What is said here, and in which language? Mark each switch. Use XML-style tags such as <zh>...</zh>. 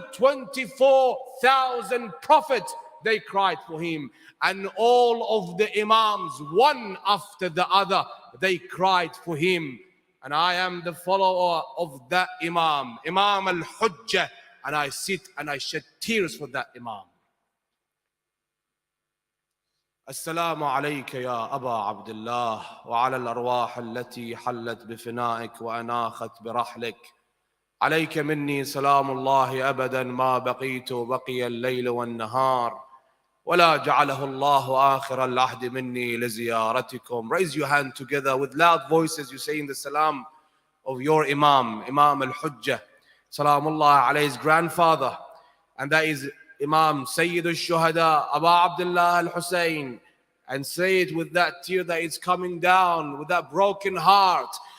<en>124,000 prophets, they cried for him. And all of the Imams, one after the other, they cried for him. And I am the follower of that Imam, Imam al-Hujjah, and I sit and I shed tears for that Imam.</en> <ar>السلام عليك يا أبا عبد الله وعلى الأرواح التي حلت بفنائك وأناخت برحلك. عليك مني سلام الله أبدا ما بقيت بقي الليل والنهار ولا جعله الله آخر العهد مني لزيارتكم.</ar> <en>Raise your hand together with loud voices. You say in the salam of your Imam, Imam al-Hujjah, Salamullah alayhi's grandfather, and that is Imam Sayyid al-Shuhada, Abu Abdullah al-Hussein, and say it with that tear that is coming down, with that broken heart.</en>